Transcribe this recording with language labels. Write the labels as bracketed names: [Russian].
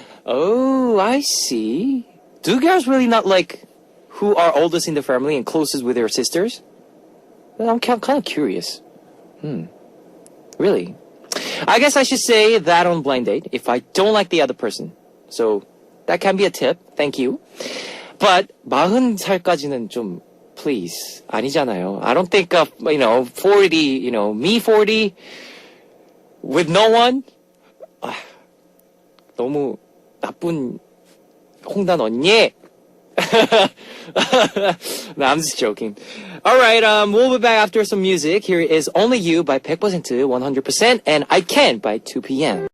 [English] Oh, I see. Do girls really not like who are oldest in the family and closest with their sisters? I'm kind of curious. Really? I guess I should say that on blind date if I don't like the other person. So that can be a tip. Thank you. [Korean] But 40살까지는 좀 please 아니잖아요. [English] I don't think 40, me 40 with no one. [Korean] 너무 나쁜 홍단 언니. [English] No, I'm just joking. Alright, we'll be back after some music. Here is Only You by 100% 100% and I Can by 2PM.